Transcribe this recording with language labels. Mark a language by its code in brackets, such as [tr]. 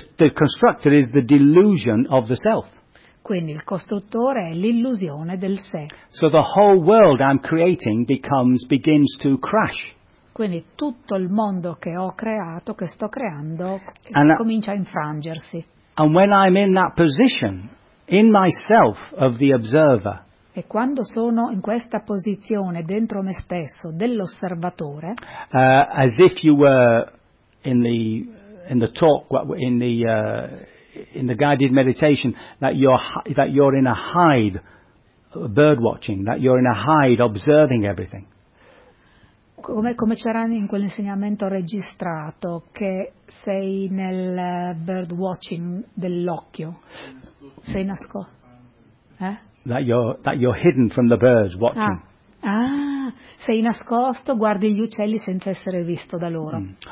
[en] The constructor is the delusion of the self. [it] Quindi il costruttore è l'illusione del sé. [en] So the whole world I'm creating begins to crash. [it] Quindi tutto il mondo che ho creato, che sto creando, comincia a infrangersi. [en] And when I'm in that position, in myself of the observer. [it] E quando sono in questa posizione dentro me stesso dell'osservatore. [en] As if you were in the guided meditation that you're in a hide bird watching, that you're in a hide observing everything. [it] Come c'era in quell'insegnamento registrato che sei nel bird watching dell'occhio, sei nascosto, [en] that you're hidden from the birds watching. [it] Sei nascosto, guardi gli uccelli senza essere visto da loro.